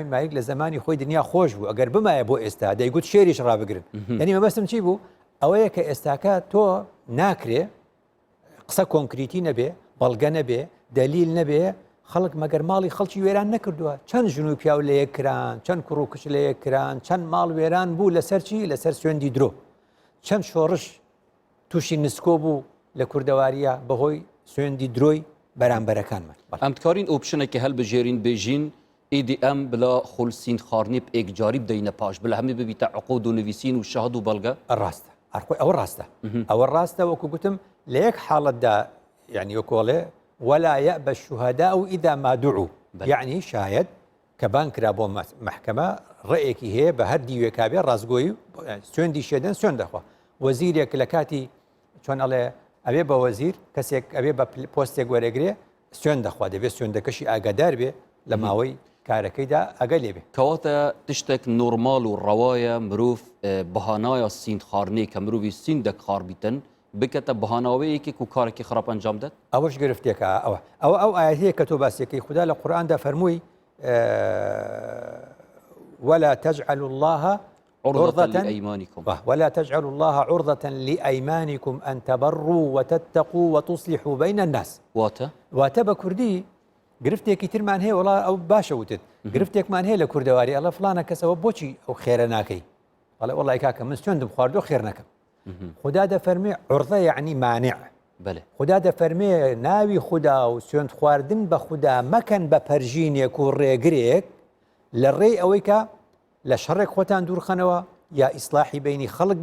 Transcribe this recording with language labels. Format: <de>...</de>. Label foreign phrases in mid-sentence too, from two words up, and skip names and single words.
<ckb>مالیک لە زمانی خۆی دنیا خۆش بوو ئەگەر بمایە بۆ ئێستا دەیگوت شێریش ڕابگرن یعنی مەبەستم چی بوو ئەوەیە کە ئێستاکە تۆ ناکرێ قسە کۆنکریتی نەبێ بەڵگە نەبێ دەلیل نەبێ خەڵک مەگەر ماڵی خەڵکی وێران نەکردووە چەند ژن و پیاو لە یەکران چەند کوڕ و کچ لە یەکران چەند ماڵ وێران بوو لەسەر چی لەسەر سوێندی درۆ چەند شۆڕش تووشی نسکۆ بوو لە کوردەواریە بەهۆی سوێندی درۆی بەرامبەرەکانمان</ckb> <ku>ئەم دکارین ئۆپشنێکی هەڵبژێرین بێژین EDM بلا خولسین خارنی ئێکجاری بدەینە پاش بلا هەمێ ببیتە عقود و نوویسین و شەهەد و بەڵگە</ku> <ckb>ڕاستە ئەوە ڕاستە وەکو گوتم لە یەک حاڵەتدا یعنی وەکۆڵێ</ckb> <ar>ولا يأبى الشهداء إذا ما دعوا</ar> <ckb>يعني شاهد كبان كرا بۆ محكمة ڕێیەکی هەیە بە هەر دیوێکا بێ ڕازگۆیی سوێندی شێدەن سوێن دەخوا وەزیرێک لە کاتی چۆن ئەڵێ ئەبێ بە وەزیر کەسێک ئەبێ بە پۆستێک وەرەگرێ سوێن دەخوا دەبێت سوێندەکەشی ئاگادار بێ لە ماوەی کارەکەیدا ئەگە لێبێ</ckb> <ku>کەواتە تشتێک نۆرمال و ڕەوایە مرۆڤ بەهانایە سیند خارنێ کە مرۆڤی سیندێک خار بیتن بکەتە بەهاناوەیەکێک و کارێکی خراپ ئەنجام دەت</ku> <ckb>ئەوەش گرفتێکە ئەو ئاەتەیە کە تۆ باسیەکەی خوددا لە قورئاندا فەرمووی</ckb> <ar>ولا تجعلوا الله عرضة لأيمانكم ولا تجعلوا الله عرضة لأيمانكم أن تبروا وتتقوا وتصلحوا بين الناس</ar> <ckb>واتە بە کوردی گرفتێکی ترمان هەیە وڵا ئەو باشە وتت گرفتێکمان هەیە لە کوردەواری ئەڵە فلانە کەسەوە بۆچی ئەو خێرە ناکەی وڵای وڵای کاکە من سوێندم خواردۆ خێر نەکەم خدا دەفەرمێ عورضە یعنی مانع خدا دەفەرمێ ناوی خوددا و سوێند خواردن بە خوددا مەکەن بە پەرژینێک و ڕێگرێک لە ڕێی ئەوەی کە لە شەڕێک خۆتان دوورخەنەوە یا ئیسلاحی بینی خەڵک</ckb>